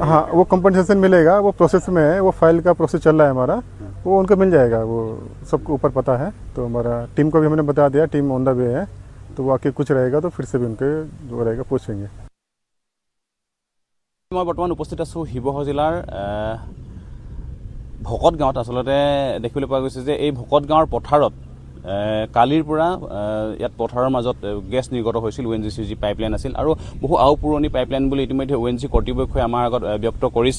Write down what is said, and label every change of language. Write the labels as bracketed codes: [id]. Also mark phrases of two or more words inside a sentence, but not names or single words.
[hi] हाँ, वो कंपनसेशन मिलेगा, वो प्रोसेस में है, वो फाइल का प्रोसेस चल रहा है हमारा, वो उनको मिल जाएगा, वो सबको ऊपर पता है। तो हमारा टीम को भी हमने बता दिया, [en] team on the way [hi] है, तो वो आके कुछ रहेगा तो फिर से भी उनके जो रहेगा पूछेंगे। [as] মই বৰ্তমান উপস্থিত आছোঁ শিৱসাগৰ জিলাৰ ভকত গাঁৱত। আচলতে দেখিবলৈ পোৱা গৈছে যে এই ভকত গাঁৱৰ পথাৰত কালিৰ পৰা ইয়াত পথাৰৰ মাজত গেছ নিৰ্গত হৈছিল। ONGCৰ যি পাইপলাইন আছিল আৰু বহু পুৰণি পাইপলাইন বুলি ইতিমধ্যে ONGC কৰ্তৃপক্ষই আমাৰ আগত ব্যক্ত কৰিছে।